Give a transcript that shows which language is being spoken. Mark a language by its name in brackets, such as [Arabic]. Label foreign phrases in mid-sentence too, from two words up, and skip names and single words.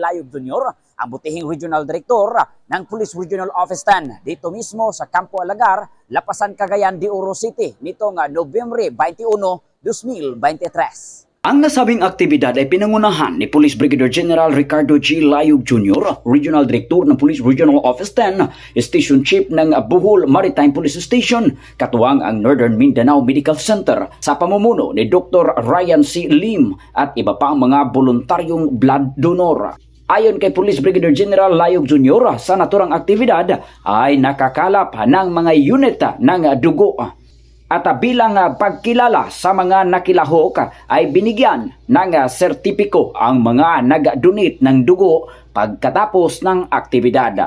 [Filipino] Layog Jr., ang butihing Regional Director ng Police Regional Office 10 dito mismo sa Campo Alagar, Lapasan, Cagayan de Oro City nitong Nobyembre 21, 2023. Ang nasabing aktibidad ay pinangunahan ni Police Brigadier General Ricardo G. Layog Jr., Regional Director ng Police Regional Office 10, Station Chief ng Bohol Maritime Police Station, katuwang ang Northern Mindanao Medical Center sa pamumuno ni Dr. Ryan C. Lim at iba pang mga voluntaryong blood donor. Ayon kay Police Brigadier General Layog Jr., sa naturang aktibidad ay nakakalap ng mga unit ng dugo. At bilang pagkilala sa mga nakilahok ay binigyan ng sertipiko ang mga nag-donate ng dugo pagkatapos ng aktibidad.